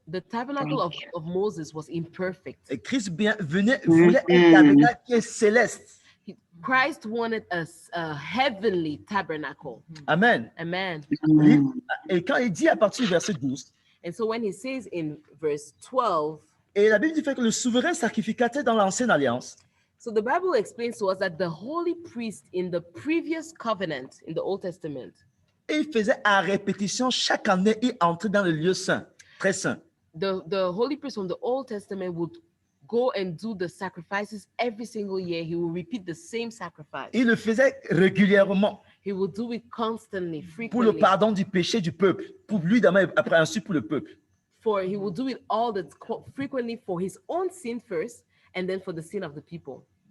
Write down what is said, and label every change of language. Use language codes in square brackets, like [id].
[en] The tabernacle of Moses was imperfect. [fr] Et Christ voulait un tabernacle qui est céleste. [en] Christ wanted a heavenly tabernacle. [fr] Amen. [en] Amen. [fr] Et quand il dit à partir du verset 12, [en] And so when he says in verse 12, [fr] et la Bible dit fait que le souverain sacrificateur dans l'ancienne alliance, [en] so the Bible explains to us that the holy priest in the previous covenant in the Old Testament, [fr] il faisait à répétition chaque année, il entrait dans le lieu saint, très saint. [en] the holy priest from the Old Testament would go and do the sacrifices every single year. He will repeat the same sacrifice. [fr] Il le faisait régulièrement [en] He will do it constantly, [fr] pour le [en] frequently. [fr] pardon du péché du peuple, pour lui d'abord, après ensuite pour le peuple. [en] He will do it frequently for his own sin first, and then for the sin of the people.